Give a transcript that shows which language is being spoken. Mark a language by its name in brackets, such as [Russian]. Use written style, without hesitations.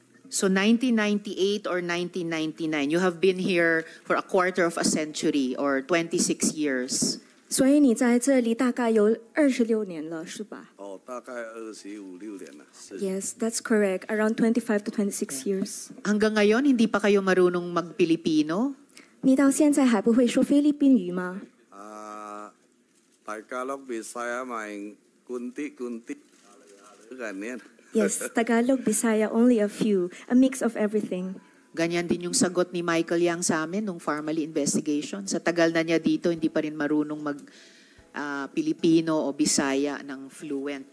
[English] So 1998 or 1999, you have been here for a quarter of a century or 26 years. [Chinese] 所以你在这里大概有26年了，是吧？哦，大概25、6年了。 [English] Yes, that's correct. Around 25 to 26 years. [Filipino] Hanggang ngayon, hindi pa kayo marunong mag-Pilipino? [Chinese] 你到现在还不会说菲律宾语吗？大家都 [Filipino] Bisaya main kunti-kunti ganyan. [English] Yes, Tagalog, Bisaya, only a few, a mix of everything. [Filipino] Ganyan din yung sagot ni Michael Yang sa amin nung Family Investigation. Sa tagal na niya dito, hindi pa rin marunong mag-Pilipino o Bisaya ng fluent.